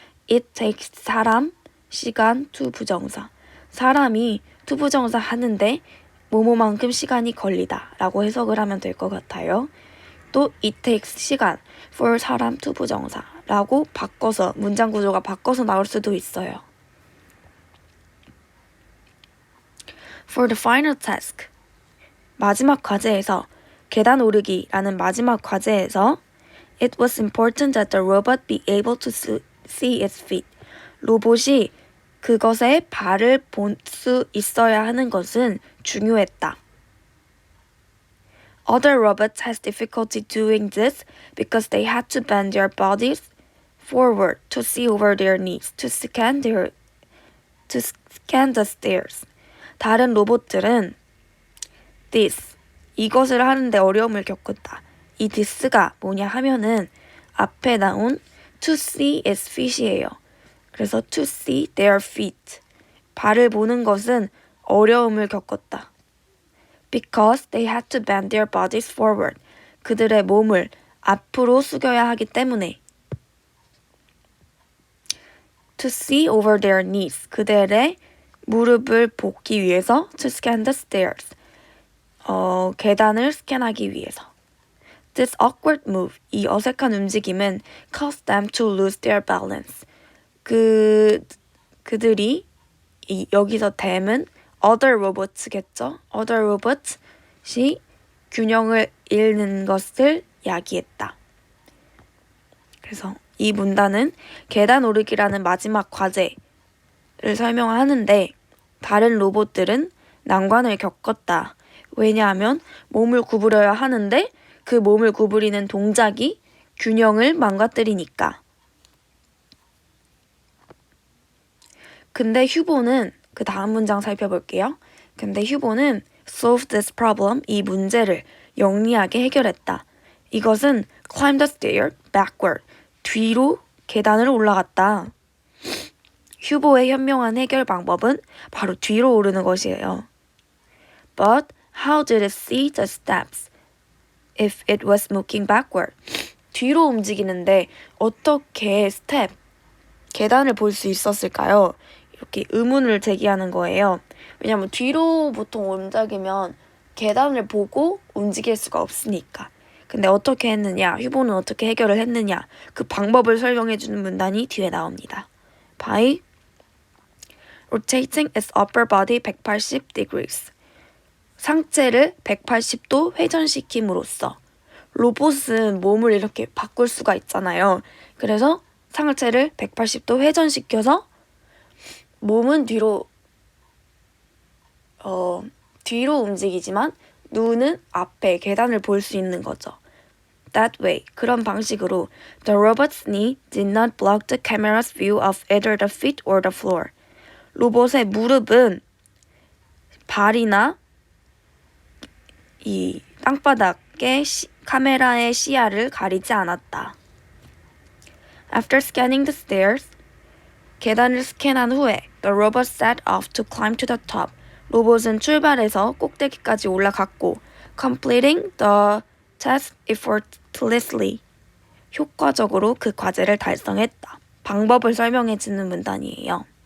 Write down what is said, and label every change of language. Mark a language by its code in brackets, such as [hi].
[en] It takes 사람, 시간, to 부정사. [ko] 사람이 to 부정사 하는데 뭐뭐만큼 시간이 걸리다 라고 해석을 하면 될 것 같아요. 또 [en] it takes [ko] 시간, for 사람, to 부정사 라고 바꿔서 문장 구조가 바꿔서 나올 수도 있어요. [en] For the final task [ko] 마지막 과제에서 계단 오르기라는 마지막 과제에서 [en] It was important that the robot be able to see its feet. [ko] 로봇이 그것의 발을 볼 수 있어야 하는 것은 중요했다. [en] Other robots has difficulty doing this because they had to bend their bodies forward to see over their knees to scan the stairs. [ko] 다른 로봇들은 이것을 하는데 어려움을 겪었다. 이 this가 뭐냐 하면은 앞에 나온 [en] to see its feet [ko] 이에요. [en] 그래서 to see their feet. [ko] 발을 보는 것은 어려움을 겪었다. [en] Because they had to bend their bodies forward. [ko] 그들의 몸을 앞으로 숙여야 하기 때문에. [en] To see over their knees. [ko] 그들의 무릎을 보기 위해서 [en] to scan the stairs. [ko] 계단을 스캔하기 위해서. [en] This awkward move, [ko] 이 어색한 움직임은 [en] caused them to lose their balance. [ko] 그들이 여기서 them은 other robots겠죠? other robots이 균형을 잃는 것을 야기했다. 그래서 이 문단은 계단 오르기라는 마지막 과제를 설명하는데 다른 로봇들은 난관을 겪었다. 왜냐하면 몸을 구부려야 하는데 그 몸을 구부리는 동작이 균형을 망가뜨리니까. 근데 휴보는 그 다음 문장 살펴볼게요. 근데 휴보는 [en] solve this problem, [ko] 이 문제를 영리하게 해결했다. 이것은 [en] climb the stair backward, [ko] 뒤로 계단을 올라갔다. 휴보의 현명한 해결 방법은 바로 뒤로 오르는 것이에요. But how did it see the steps if it was looking backward? 뒤로 움직이는데 어떻게 계단을 볼 수 있었을까요? 이렇게 의문을 제기하는 거예요. 왜냐하면 뒤로 보통 움직이면 계단을 보고 움직일 수가 없으니까. 근데 어떻게 했느냐, 휴보는 어떻게 해결을 했느냐, 그 방법을 설명해주는 문단이 뒤에 나옵니다. [en] By rotating its upper body 180 degrees. [ko] 상체를 180도 회전시킴으로써. 로봇은 몸을 이렇게 바꿀 수가 있잖아요. 그래서 상체를 180도 회전시켜서 몸은 뒤로 움직이지만 눈은 앞에 계단을 볼 수 있는 거죠. [en] That way, [ko] 그런 방식으로 [en] the robot's knee did not block the camera's view of either the feet or the floor. [ko] 로봇의 무릎은 발이나 이 땅바닥의 카메라의 시야를 가리지 않았다. [en] After scanning the stairs, [ko] 계단을 스캔한 후에 [en] the robot set off to climb to the top. [ko] 로봇은 출발해서 꼭대기까지 올라갔고 [en] completing the task effortlessly. [ko] 효과적으로 그 과제를 달성했다. 방법을 설명해주는 문단이에요.